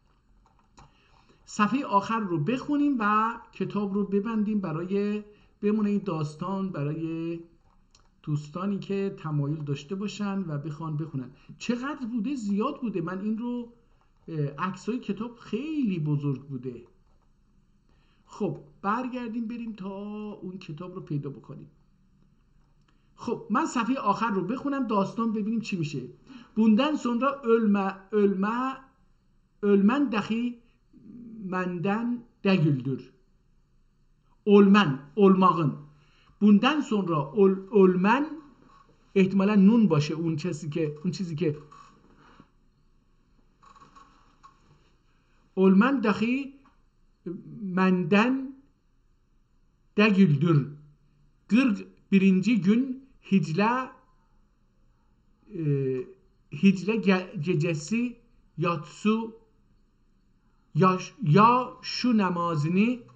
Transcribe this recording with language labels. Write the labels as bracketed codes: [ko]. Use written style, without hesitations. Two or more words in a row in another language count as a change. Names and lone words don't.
[fa] صفحه آخر رو بخونیم و کتاب رو ببندیم برای بمونه این داستان برای دوستانی که تمایل داشته باشن و بخوان بخونن. چقدر بوده؟ زیاد بوده. من این رو عکسای کتاب خیلی بزرگ بوده. خب برگردیم بریم تا اون کتاب رو پیدا بکنیم. خب من صفحه آخر رو بخونم داستان ببینیم چی میشه. [tr] Bundan sonra ölmen dahi menden değildir. Olmağın. Bundan sonra ölmen [fa] احتمالا نون باشه، اون چیزی که [tr] ölmen dahi menden değildir. 41. gün Hicle gecesi yatsı ya şu namazını